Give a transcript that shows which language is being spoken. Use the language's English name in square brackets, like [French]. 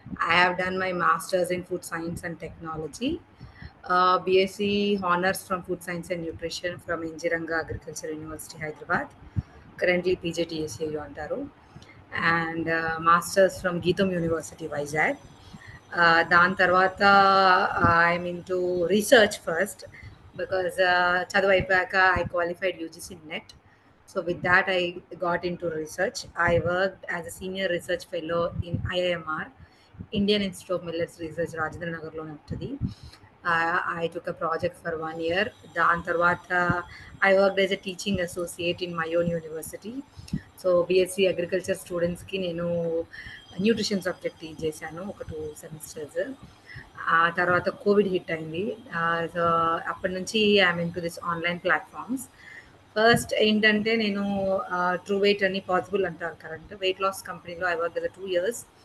[English] I have done my masters in food science and technology. BSc honours from food science and nutrition from ఇంజిరంగా agriculture university Hyderabad. Currently PGTSAU [Telugu] అంటారు. [English] And masters from GITAM university Vizag. [Telugu] దాని తర్వాత [English] I'm into research first because [Telugu] చదువు అయిపోయాక [English] I qualified UGC NET. So with that, I got into research. I worked as a senior research fellow in IIMR, Indian Institute of Millets Research, [Telugu] Rajendra Nagar lo untadi. [English] I took a project for 1 year. [Telugu] Dan tarvata [English] I worked as a teaching associate in my own university. So BSc agriculture students [Telugu] ki nenu nutrition subject teach చేశాను ఒక 2 semesters. ఆ తర్వాత Covid hit అయింది. So అప్పటి నుంచి [English] I'm into this online platforms. [Telugu] First ఏంటంటే నేను true wait అని పాసిబుల్ అంటారు కరెంట్ వెయిట్ లాస్ కంపెనీలో [English] I work 2 years.